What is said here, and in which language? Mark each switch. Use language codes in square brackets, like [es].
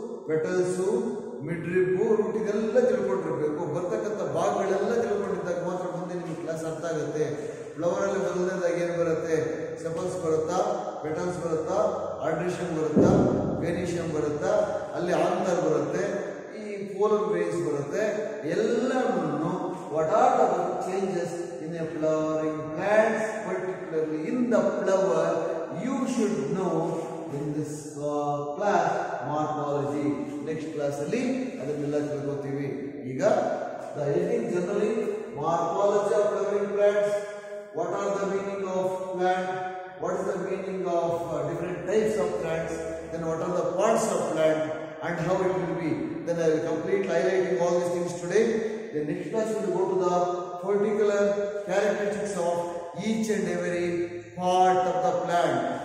[kn] Petals, ಮಿಡ್ರಿಬ್ಬು, root ಇದೆಲ್ಲ ತಿಳ್ಕೊಂಡಿರ್ಬೇಕು. ಬರ್ತಕ್ಕಂಥ ಭಾಗಗಳೆಲ್ಲ ತಿಳ್ಕೊಂಡಿದ್ದಾಗ ಮಾತ್ರ ಮುಂದೆ ನಿಮಗೆ ಕ್ಲಾಸ್ ಅರ್ಥ ಆಗುತ್ತೆ. ಫ್ಲವರ್ ಅಲ್ಲಿ ಮೊದಲನೇದಾಗ ಏನು ಬರುತ್ತೆ? ಸೆಪಲ್ಸ್ ಬರುತ್ತಾ, ಪೆಟಲ್ಸ್ ಬರುತ್ತಾ, ಆರ್ಡ್ರೇಷನ್ ಬರುತ್ತಾ, ವೆನಿಷಿಯಂ ಬರುತ್ತಾ, ಅಲ್ಲಿ ಆಂತರ್ ಬರುತ್ತೆ, ಈ ಪೋಲರ್ ವೇಸ್ ಬರುತ್ತೆ. ಎಲ್ಲವನ್ನು [en] What are the changes in a flowering plants, particularly in the flower, you should know in this class morphology. Next class [kn] ಅಲ್ಲಿ ಅದನ್ನೆಲ್ಲ ತಿಳ್ಕೊತೀವಿ. [en] ಈಗ the heading generally morphology of flowering plants. What are the meaning of plant? What is the meaning of different types of plants? Then what are the parts of plant and how it will be? Then I will complete highlighting all these things today. The next class will go to the particular characteristics of each and every part of the plant.